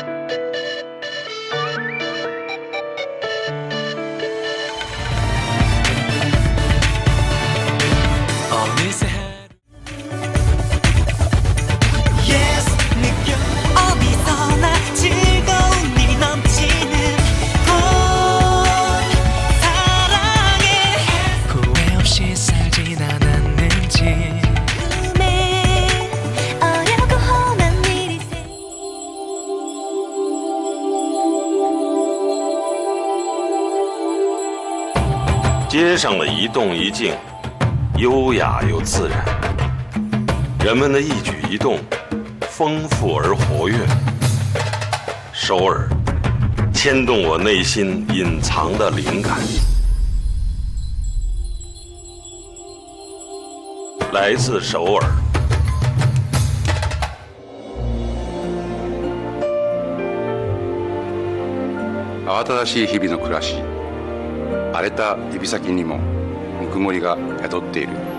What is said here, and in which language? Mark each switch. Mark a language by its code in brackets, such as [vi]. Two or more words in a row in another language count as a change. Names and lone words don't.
[ko] 어디서나 즐거운 일이 넘치는 곳 사랑해 후회 없이 살진 않았는지 꿈에 어려고 험한 일이 [zh] 街上的一动一静，优雅又自然；人们的一举一动，丰富而活跃。首尔，牵动我内心隐藏的灵感，来自首尔。 [ja] 慌ただしい日々の暮らし、荒れた指先にもぬくもりが宿っている。